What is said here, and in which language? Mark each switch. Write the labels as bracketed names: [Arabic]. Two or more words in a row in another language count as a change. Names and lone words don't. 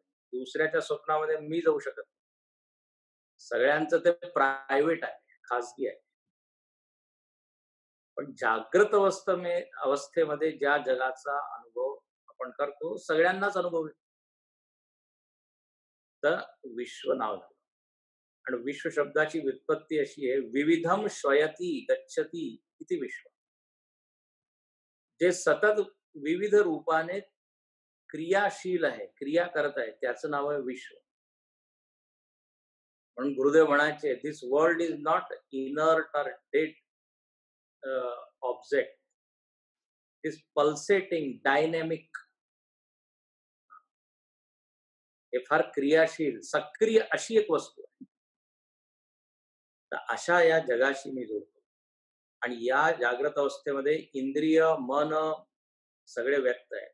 [Marathi] दुसऱ्याच्या स्वप्नामध्ये मी जाऊ शकत नाही. सगळ्यांचं ते प्रायव्हेट आहे, खाजगी आहे. पण जागृत अवस्थेमध्ये ज्या जगाचा अनुभव आपण करतो, सगळ्यांनाच अनुभव येतो. तर विश्व नाव झालं. आणि विश्व शब्दाची व्युत्पत्ती अशी आहे, [Sanskrit] विविधम श्वयती गच्छती इति विश्व. [Marathi] जे सतत विविध रूपाने क्रियाशील आहे, क्रिया करत आहे, त्याचं नाव आहे विश्व. म्हणून गुरुदेव म्हणायचे, [English] this world is not inert or dead object, is pulsating dynamic. [Marathi] हे फार क्रियाशील सक्रिय अशी एक वस्तू आहे. तर अशा या जगाशी मी जोडतो. आणि या जागृत अवस्थेमध्ये इंद्रिय मन सगळे व्यक्त आहे.